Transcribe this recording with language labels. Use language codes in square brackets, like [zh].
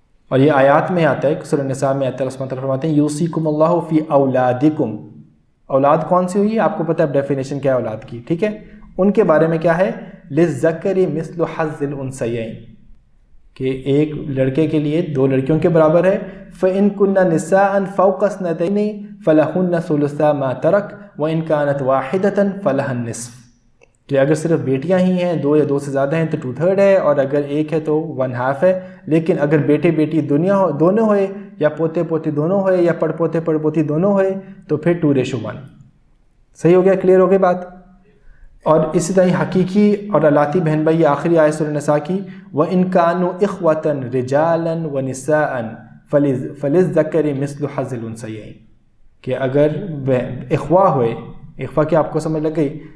[ur] اور یہ آیات میں آتا ہے، سورہ النساء میں آتا ہے، اللہ سبحانہ وتعالیٰ فرماتے ہیں [ar] یوصیکم اللہ فی اولادکم. [ur] اولاد کون سی ہوئی ہے؟ آپ کو پتہ ہے ڈیفینیشن کیا ہے اولاد کی، ٹھیک ہے؟ ان کے بارے میں کیا ہے؟ [ar] للذکر مثل حظ الانثیین، [ur] کہ ایک لڑکے کے لیے 2 لڑکیوں کے برابر ہے. [ar] فإن كن نساء فوق اثنتين فلهن ثلثا ما ترك وإن كانت واحدة فلها النصف. [ur] کہ اگر صرف بیٹیاں ہی ہیں، 2 یا 2 سے زیادہ ہیں تو 2/3 ہے، اور اگر ایک ہے تو 1/2 ہے. لیکن اگر بیٹے بیٹی دونوں ہوئے، یا پوتے پوتی دونوں ہوئے، یا پڑ پوتے پڑ پوتی دونوں ہوئے، تو پھر 2:1. صحیح ہو گیا؟ کلیئر ہو گئی بات؟ اور اسی طرح حقیقی اور الاتی بہن بھائی، یہ آخری آیت سورہ النساء کی، [ar] وَإِن كَانُوا إِخْوَةً رِجَالًا وَنِسَاءً فَلِلذَّكَرِ مِثْلُ حَظِّ الْأُنثَيَيْنِ. [ur] کہ اگر اخوا ہوئے، اخوا کی آپ کو سمجھ لگ گئی.